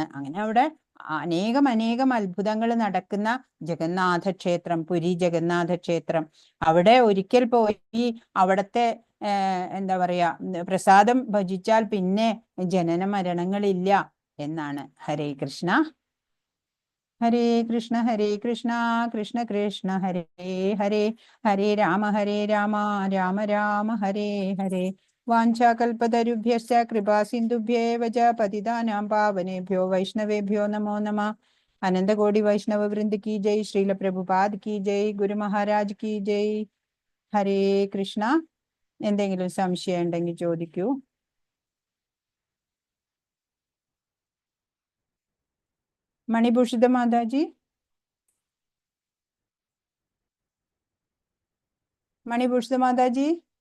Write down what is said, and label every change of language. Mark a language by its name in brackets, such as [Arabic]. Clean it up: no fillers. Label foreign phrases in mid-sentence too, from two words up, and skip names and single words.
[Malayalam] അങ്ങനെ അവിടെ അനേകം അത്ഭുതങ്ങൾ നടക്കുന്ന ജഗന്നാഥ ക്ഷേത്രം, പുരി ജഗന്നാഥ ക്ഷേത്രം. അവിടെ ഒരിക്കൽ പോയി അവിടത്തെ എന്താ പറയാ, പ്രസാദം ഭജിച്ചാൽ പിന്നെ ജനന മരണങ്ങളില്ല എന്നാണ്. [Sanskrit] ഹരേ കൃഷ്ണ ഹരേ കൃഷ്ണ കൃഷ്ണ കൃഷ്ണ ഹരേ ഹരേ, ഹരേ രാമ രാമ രാമ ഹരേ ഹരേ. വാഞ്ചാകൽപതരുഭ്യശ്ച കൃപാ സിന്ധുഭ്യേവ ച പതിതാനാം പാവനേഭ്യോ വൈഷ്ണവേഭ്യോ നമോ നമഃ. [Hindi] अनंत कोटि वैष्णव वृंद की जय, श्रील प्रभुपाद की जय, गुरु महाराज की जय. [Sanskrit] ഹരേ കൃഷ്ണ. [Malayalam] എന്തെങ്കിലും സംശയം ഉണ്ടെങ്കിൽ ചോദിക്കൂ. മണിഭൂഷിത മാതാജി, മണിഭൂഷിത മാതാജി.